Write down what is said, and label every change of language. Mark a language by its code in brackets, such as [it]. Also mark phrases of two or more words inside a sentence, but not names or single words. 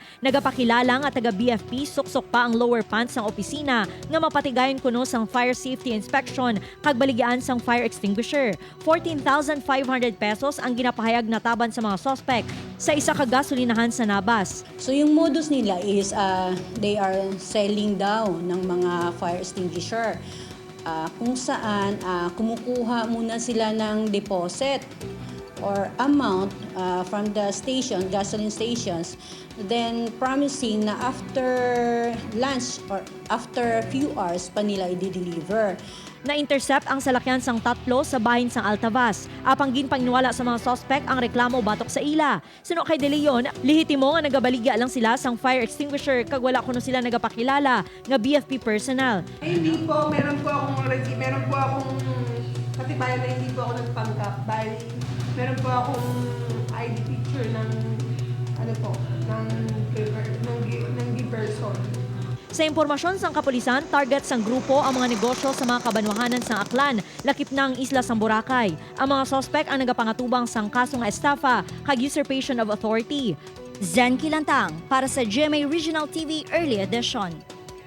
[hil] Nagapakilala nga taga BFP suksok pa ang lower pants sang opisina nga mapatigayon kuno sang [en] fire safety inspection [hil] kag baligyaan sang [en] fire extinguisher. [hil] 14,500 pesos ang ginapahayag na taban sa mga suspect sa isa ka gasolinahan sa Nabas. [tl] So yung modus nila [en] is they are selling [tl] daw ng mga [en] fire extinguisher [tl] kung saan kumukuha muna sila ng [en] deposit or amount from the station, gasoline stations, then promising na after lunch or after few hours [tl] pa nila i-deliver. [hil] Na-intercept ang salakyan sang tatlo sa bahin sang Altavas. Apang ginpangniwala sa mga suspect ang reklamo batok sa ila. Suno kay De Leon, lihitimo nga nagabaligya lang sila sang [en] fire extinguisher [hil] kag wala kuno sila nagapakilala nga BFP personnel. [tl] Hindi po, meron po akong katibayan na hindi po ako nagpanggap dahil meron po akong [en] ID picture [tl] ng person. [hil] Sa impormasyon sang kapulisan, target sang grupo ang mga negosyo sa mga kabanwahanan sang Aklan, lakip na ang isla sang Boracay. Ang mga suspect ang nagapangatubang sang kaso nga estafa kag [en] usurpation of authority. [hil] Zen Kilantang para sa GMA Regional TV Early Edition.